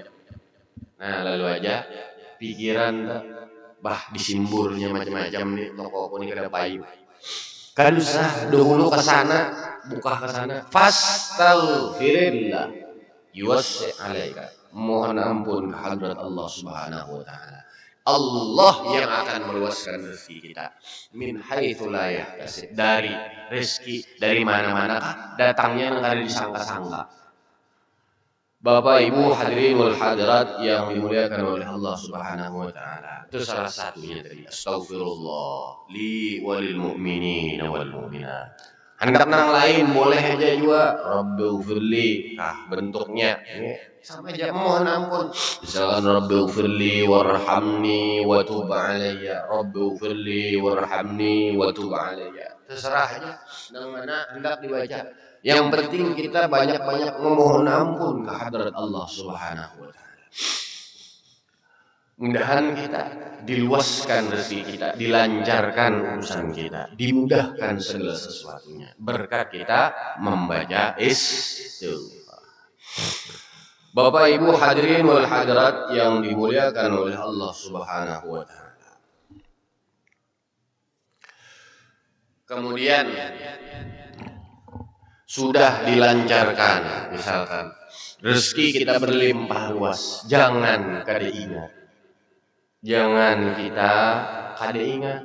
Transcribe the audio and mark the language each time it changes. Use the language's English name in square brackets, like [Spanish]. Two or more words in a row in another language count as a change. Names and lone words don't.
[Banjar] Nah lalu aja pikiran bah disimburnya macam-macam nih toko aku nih kada payu. Kan usah dahulu ke sana, buka ke sana. [Arabic] فاستغفر الله يوسع عليك. [Indonesian] Mohon ampun ke hadrat Allah [Arabic] سبحانه وتعالى. [Indonesian] Allah yang akan meluaskan rezeki kita. [Arabic] من حيث لا يحتسب, [Indonesian] dari rezeki dari mana-mana datangnya yang ada disangka-sangka. Bapak Ibu [Arabic] الحاضرين والحاضرات [Indonesian] yang dimuliakan oleh Allah [Arabic] سبحانه وتعالى. [Indonesian] Itu salah satunya tadi. [Arabic] أستغفر الله لي وللمؤمنين والمؤمنات. [Banjar] Hendak nang lain boleh aja juga. [Arabic] Rabbighfirli. [Indonesian] Nah, bentuknya sama aja mohon ampun. [Arabic] Misalkan رب اغفر لي وارحمني وتب علي. رب اغفر لي وارحمني وتب علي. [Banjar] Terserah aja nang mana hendak dibaca. [Indonesian] Yang penting kita banyak-banyak memohon ampun ke hadrat Allah [Arabic] سبحانه وتعالى. [Indonesian] Mudahan kita diluaskan rezeki kita, dilancarkan urusan kita, dimudahkan segala sesuatunya berkat kita membaca istighfar. Bapak Ibu [Arabic] الحاضرين والحاضرات [Indonesian] yang dimuliakan oleh Allah [Arabic] سبحانه وتعالى. [Banjar] Kemudian sudah dilancarkan, misalkan rezeki kita berlimpah luas, jangan kada ingat. Jangan kita kada ingat.